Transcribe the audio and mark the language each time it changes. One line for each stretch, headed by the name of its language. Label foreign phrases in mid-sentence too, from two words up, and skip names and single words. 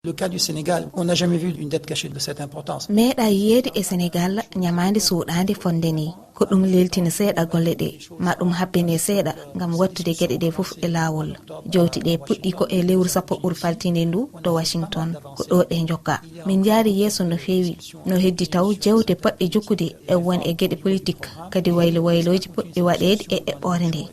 French: Le cas du Sénégal, on n'a jamais vu une dette cachée de cette importance.
Fula: Meeɗa yiyeede e Sénégal ñamaande suuɗaande fonde ni ko ɗum leltina seeɗa golle ɗe ma ɗum habbine seeɗa ngam wattude geɗe ɗe fof e laawol. Jowti ɗe puɗɗi ko e lewru sappo ɓurfaltinde ndu to Washington ko ɗo ɗe jokka. Min jaari yeeso no feewi no heddi taw jewte poɗɗe jukkude e won e geɗe politique kadi wayloji poɗɗi waɗeede e eɓɓore nde.